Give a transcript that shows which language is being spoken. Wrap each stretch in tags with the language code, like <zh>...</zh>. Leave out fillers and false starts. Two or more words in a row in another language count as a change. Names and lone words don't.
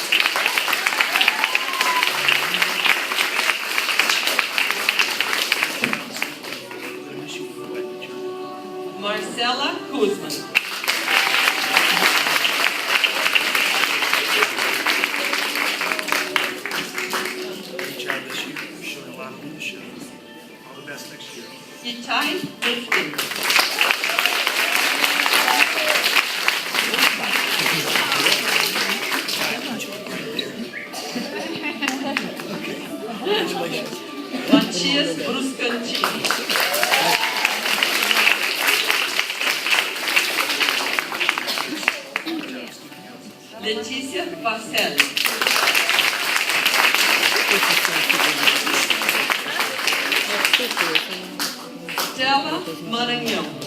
<en>Marcela Kuzman. Great job this year. You're showing a lot of leadership. All the best next year. Itai Rifkin. Matias Bruscantini. Letícia Vasselli. Stella Maranhão.</en>